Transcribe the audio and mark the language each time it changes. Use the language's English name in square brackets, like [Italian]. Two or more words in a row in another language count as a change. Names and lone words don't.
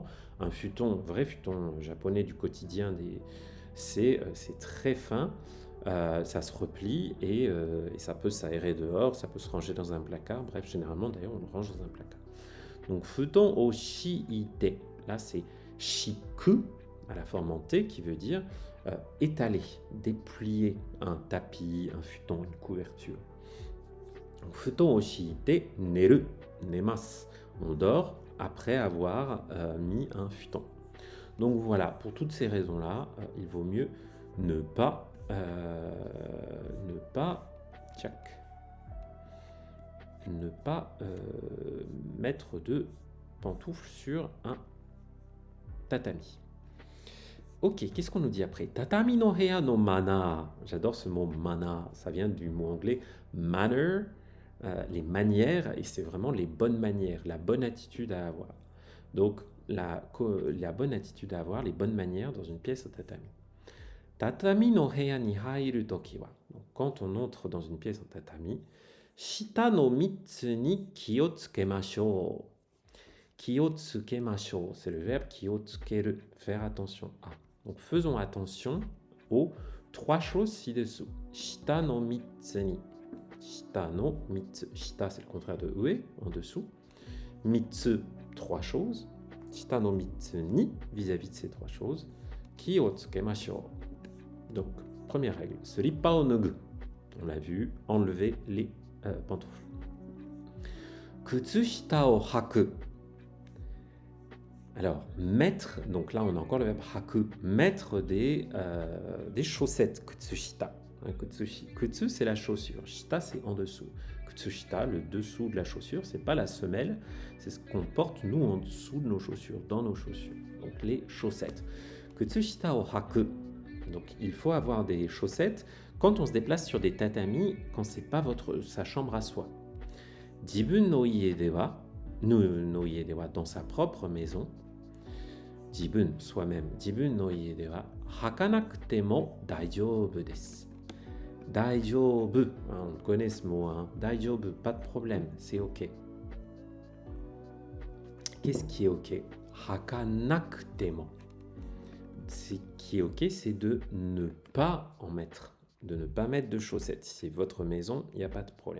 [French] Un vrai futon japonais du quotidien, c'est très fin, ça se replie et ça peut s'aérer dehors, ça peut se ranger dans un placard. Bref, généralement, d'ailleurs, on le range dans un placard. Donc, [Japanese] 布団を敷いて, [French] là, c'est shiku, à la forme en T, qui veut dire étaler, déplier un tapis, un futon, une couverture. Donc, [Japanese] 布団を敷いて寝る、寝ます. [French] On dort après avoir mis un futon. Donc voilà, pour toutes ces raisons-là, il vaut mieux ne pas mettre de pantoufles sur un tatami. Ok, qu'est-ce qu'on nous dit après? [Japanese] 畳の部屋のマナー. [French] J'adore ce mot mana. Ça vient du mot anglais manner, les manières, et c'est vraiment les bonnes manières, la bonne attitude à avoir. Donc, la bonne attitude à avoir, les bonnes manières dans une pièce au tatami. [Japanese] 畳の部屋に入る時は. [French] Donc, quand on entre dans une pièce en tatami, [Japanese] 下の三つに気をつけましょう. 気をつけましょう, [French] c'est le verbe [Japanese] 気をつける, [French] faire attention à. Donc faisons attention aux trois choses ci-dessous. [Japanese] 下の三つに。下の三つ. [French] Shita, c'est le contraire de ue, en dessous. Mitsu, trois choses. [Japanese] 下の三つに, [French] vis-à-vis de ces trois choses. [Japanese] 気をつけましょう. [French] Donc, première règle. [Japanese] スリッパを脱ぐ. [French] On l'a vu, enlever les pantoufles. [Japanese] 靴下を履く. [French] Alors, mettre, donc là on a encore le verbe haku, mettre des chaussettes, kutsushita. Kutsu c'est la chaussure, shita c'est en dessous. Kutsushita, le dessous de la chaussure, c'est pas la semelle, c'est ce qu'on porte nous en dessous de nos chaussures, dans nos chaussures. Donc les chaussettes. [Japanese] 靴下を履く. [French] Donc il faut avoir des chaussettes Quand on se déplace sur des tatamis, quand c'est pas sa chambre à soi. [Japanese] 自分の家では、の家では, [French] dans sa propre maison. Jibun, soi-même. [Japanese] 自分の家では、履かなくても大丈夫です. [French] Daijoubu, on connaît ce mot, hein. Daijoubu, pas de problème, c'est ok. Qu'est-ce qui est ok? [Japanese] 履かなくても. [French] Ce qui est ok, c'est de ne pas en mettre. De ne pas mettre de chaussettes. Si c'est votre maison, il n'y a pas de problème.